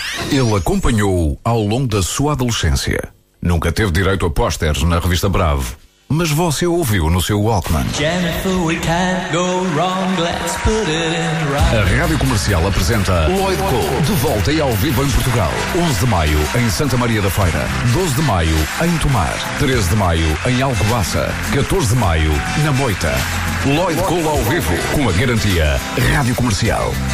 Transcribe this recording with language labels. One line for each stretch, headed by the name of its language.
Portuguese: Ele acompanhou ao longo da sua adolescência. Nunca teve direito a pósteres na revista Bravo, mas você ouviu no seu Walkman.
English: Jennifer, we can't go wrong, let's put it in right.
Portuguese: A Rádio Comercial apresenta Lloyd Cole, de volta e ao vivo em Portugal. 11 de maio, em Santa Maria da Feira. 12 de maio, em Tomar. 13 de maio, em Alcobaça. 14 de maio, na Moita. Lloyd Cole ao vivo, com a garantia Rádio Comercial.